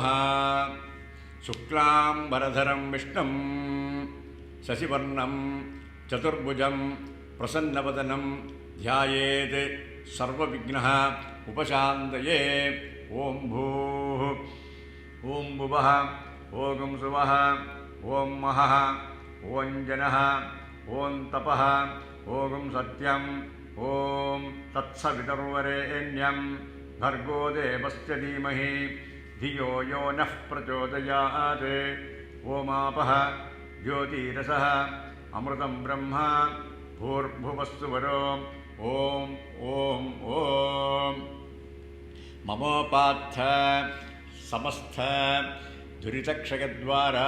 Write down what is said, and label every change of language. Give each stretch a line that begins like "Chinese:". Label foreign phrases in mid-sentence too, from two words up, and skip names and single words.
Sanskrit: शुक्लाम् बरधरं विष्णुं शशिवर्णं चतुर्भुजं प्रसन्नवदनं ध्यायेत् सर्वविघ्न उपशान्तये. ओं भूः ओं भुवः ओं सुवः ओं महः ओं जनः ओं तपः ओं सत्यम् ओं तत्सवितुर्वरेण्यं भर्गो देवस्य धीमहि धियो यो नः प्रचोदयात्. ओमापः ज्योतिरसः अमृतं ब्रह्म भूर्भुवस्सुवरो. ॐ ॐ ॐ ममोपात्थ समस्थ दुरितक्षयद्वारा